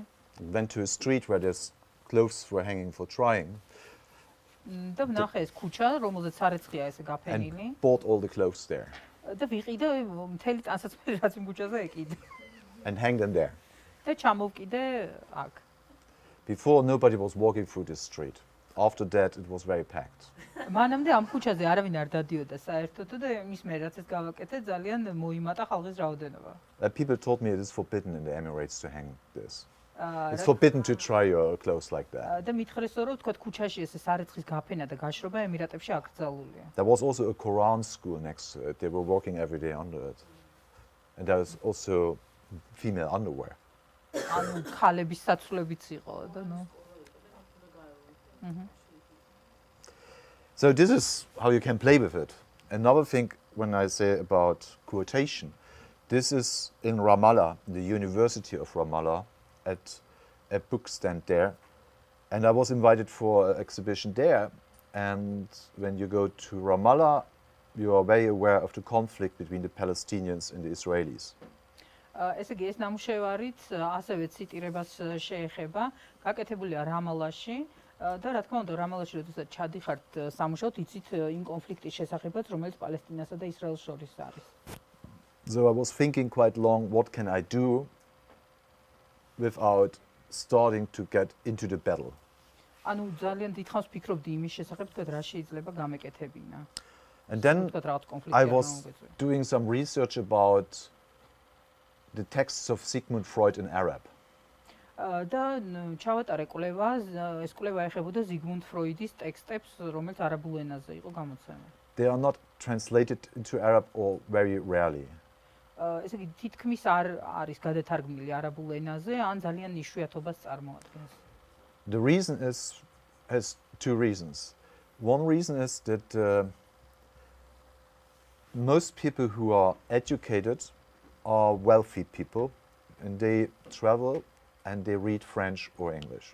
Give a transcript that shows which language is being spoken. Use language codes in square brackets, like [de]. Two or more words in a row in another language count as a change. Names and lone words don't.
[en] Went to a street where there's clothes were hanging for trying. [ka] და ვნახე ეს ქუჩა, რომელზეც სარეცხია ესე გაფენილი. [en] And bought all the clothes there. [ka] და ვიყიდე მთელი ტანსაცმელი რაც იმ ქუჩაზე ეკიდე. [en] And hang them there. [ka] და ჩამოვკიდე აქ. [en] Before, nobody was walking through this street. After that, it was very packed. [ka] მანამდე ამ ქუჩაზე არავინ არ დადიოდა საერთოდ და მის მე რაც ეს გავაკეთე ძალიან მოიმატა ხალხის რაოდენობა. [en] People told me it is forbidden in the Emirates to hang this. It's forbidden to try your clothes like that. [ka] და მითხრესო რომ თქვა ქუჩაში ესე სარეცხის გაფენა და გაშრობა ემირატებში აკრძალულია. [en] There was also a Quran school next to it. They were walking every day under it. And there was also female underwear. [ka] ანუ ქალების საცვლებიც იყო და ნუ. [en] So this is how you can play with it. Another thing when I say about quotation, this is in Ramallah, the University of Ramallah, at a book stand there. And I was invited for an exhibition there. And when you go to Ramallah, you are very aware of the conflict between the Palestinians and the Israelis. [ka] ესე იგი ეს ნამუშევარიც ასევე ციტირებას შეეხება, გაკეთებულია რამალაში და რა თქმა უნდა რამალაში როდესაც ჩადიხართ სამუშაოდ, იცით იმ კონფლიქტის შესახებაც, რომელიც პალესტინასა და ისრაელს შორის არის. [en] So I was thinking quite long, what can I do without starting to get into the battle? [ka] ანუ ძალიან დიდხანს ფიქრობდი იმის შესახებ, თქვა რა შეიძლება გამეკეთებინა. [en] And then I was doing some research about the texts of Sigmund Freud in Arab. [ka] და ჩავატარე კვლევა, ეს კვლევა ეხებოდა ზიგმუნდ ფროიდის ტექსტებს, რომელიც არაბულ ენაზე იყო გამოცემული. [en] They are not translated into Arab or very rarely. [ka] ესე იგი თითქმის არ არის გადათარგმნილი არაბულ ენაზე, ან ძალიან იშვიათობას წარმოადგენს. [en] The reason has two reasons. One reason is that most people who are educated are wealthy people, and they travel and they read French or English.